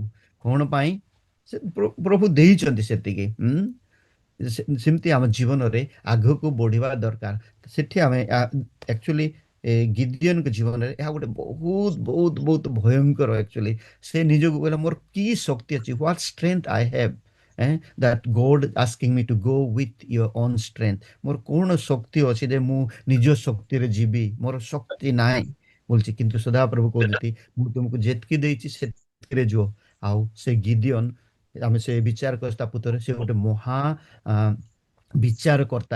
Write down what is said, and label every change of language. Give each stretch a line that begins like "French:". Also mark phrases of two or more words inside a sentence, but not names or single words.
Odia: କଣ ପାଇଁ? ସେ ପ୍ରଭୁ ଦେଇଛନ୍ତି ସେତିକି। ସେମିତି ଆମ ଜୀବନରେ ଆଗକୁ ବଢିବା ଦରକାର। ସେଠି ଆମେ ଆକ୍ଚୁଆଲି ଗିଦିଅନଙ୍କ ଜୀବନରେ ଏହା ଗୋଟେ ବହୁତ ବହୁତ ବହୁତ ଭୟଙ୍କର। ଆକ୍ଚୁଆଲି ସେ ନିଜକୁ କହିଲା, ମୋର କି ଶକ୍ତି ଅଛି,
English: What strength I have, that God asking me to go with your own strength.
Odia: ମୋର କଣ ଶକ୍ତି ଅଛି ଯେ ମୁଁ ନିଜ ଶକ୍ତିରେ ଯିବି? ମୋର ଶକ୍ତି ନାହିଁ ବୋଲଛି। କିନ୍ତୁ ସଦାପ୍ରଭୁ କହୁଛନ୍ତି, ମୁଁ ତୁମକୁ ଯେତିକି ଦେଇଛି ସେତିକିରେ ଯୁଅ। ଆଉ ସେ ଗିଦିଅନ, ଆମେ ସେ ବିଚାରକର୍ତ୍ତା ପୁତ୍ରରେ, ସେ ଗୋଟେ ମହା ବିଚାରକର୍ତ୍ତା।